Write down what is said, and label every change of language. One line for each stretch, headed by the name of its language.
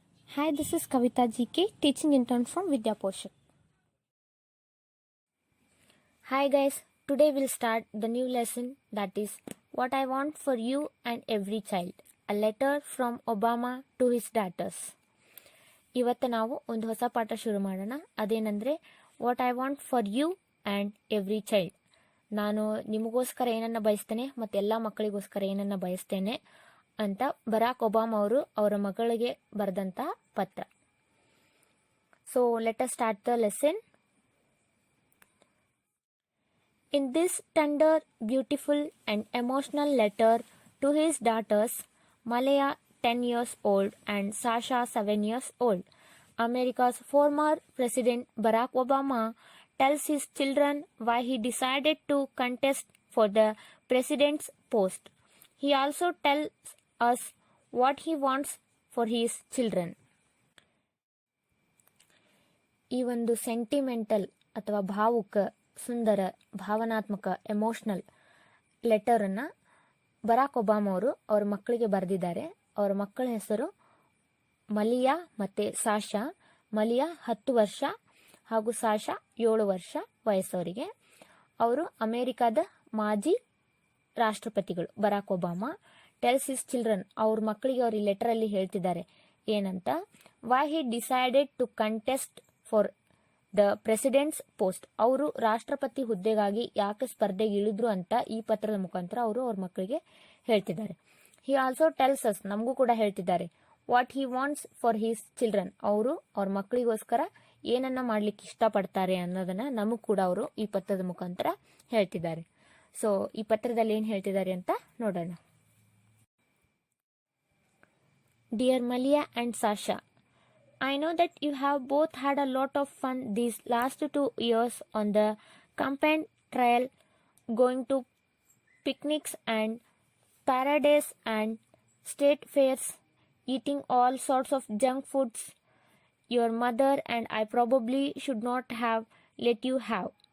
English: Hi, this is Kavita GK, teaching intern from Vidya Poshak. Hi guys, today we'll start the new lesson, that is What I Want for You and Every Child, a letter from Obama to his daughters.
Kannada: ಇವತ್ತು ನಾವು ಒಂದು ಹೊಸ ಪಾಠ ಶುರು ಮಾಡೋಣ. ಅದೇನೆಂದರೆ
English: What I want for you and every child.
Kannada: ನಾನು ನಿಮಗೋಸ್ಕರ ಏನನ್ನ ಬಯಸ್ತೇನೆ ಮತ್ತು ಎಲ್ಲ ಮಕ್ಕಳಿಗೋಸ್ಕರ ಏನನ್ನ ಬಯಸ್ತೇನೆ ಅಂತ ಬರಾಕ್ ಒಬಾಮಾ ಅವರು ಅವರ ಮಗಳಿಗೆ ಬರೆದಂತಹ ಪತ್ರ.
English: So let us start the lesson. In this tender, beautiful and emotional letter to his daughters, Malaya 10 years old and Sasha 7 years old, America's former President Barack Obama tells his children why he decided to contest for the president's post. He also tells us what he wants for his children.
Kannada: ಈ ಒಂದು sentimental ಅಥವಾ ಭಾವುಕ, ಸುಂದರ, ಭಾವನಾತ್ಮಕ, emotional ಲೆಟರನ್ನು Barack Obama ಅವರು ಅವ್ರ ಮಕ್ಕಳಿಗೆ ಬರೆದಿದ್ದಾರೆ. ಅವರ ಮಕ್ಕಳ ಹೆಸರು ಮಲಿಯಾ ಮತ್ತು ಸಾಶಾ. ಮಲಿಯಾ 10 ವರ್ಷ ಹಾಗೂ ಸಾಶಾ 7 ವರ್ಷ ವಯಸ್ಸವರಿಗೆ. ಅವರು ಅಮೇರಿಕಾದ ಮಾಜಿ ರಾಷ್ಟ್ರಪತಿಗಳು.
English: Barack Obama tells his children,
Kannada: ಅವ್ರ ಮಕ್ಕಳಿಗೆ ಅವ್ರ ಈ ಲೆಟರಲ್ಲಿ ಹೇಳ್ತಿದ್ದಾರೆ ಏನಂತ,
English: Why he decided to contest for the president's post.
Kannada: ಅವರು ರಾಷ್ಟ್ರಪತಿ ಹುದ್ದೆಗಾಗಿ ಯಾಕೆ ಸ್ಪರ್ಧೆಗೆ ಇಳಿದ್ರು ಅಂತ ಈ ಪತ್ರದ ಮುಖಾಂತರ ಅವರು ಅವ್ರ ಮಕ್ಕಳಿಗೆ ಹೇಳ್ತಿದ್ದಾರೆ.
English: he also tells us,
Kannada: ನಮಗೂ ಕೂಡ ಹೇಳ್ತಿದ್ದಾರೆ,
English: What he wants for his children.
Kannada: ಅವರು ಅವ್ರ ಮಕ್ಕಳಿಗೋಸ್ಕರ ಏನನ್ನ ಮಾಡ್ಲಿಕ್ಕೆ ಇಷ್ಟಪಡ್ತಾರೆ ಅನ್ನೋದನ್ನ ನಮಗೂ ಕೂಡ ಅವರು ಈ ಪತ್ರದ ಮುಖಾಂತರ ಹೇಳ್ತಿದ್ದಾರೆ. ಸೊ ಈ ಪತ್ರದಲ್ಲಿ ಏನ್ ಹೇಳ್ತಿದ್ದಾರೆ ಅಂತ ನೋಡೋಣ.
English: Dear Malia and Sasha, I know that you have both had a lot of fun these last 2 years on the campaign trail, going to picnics and parades and state fairs, eating all sorts of junk foods your mother and I probably should not have let you have.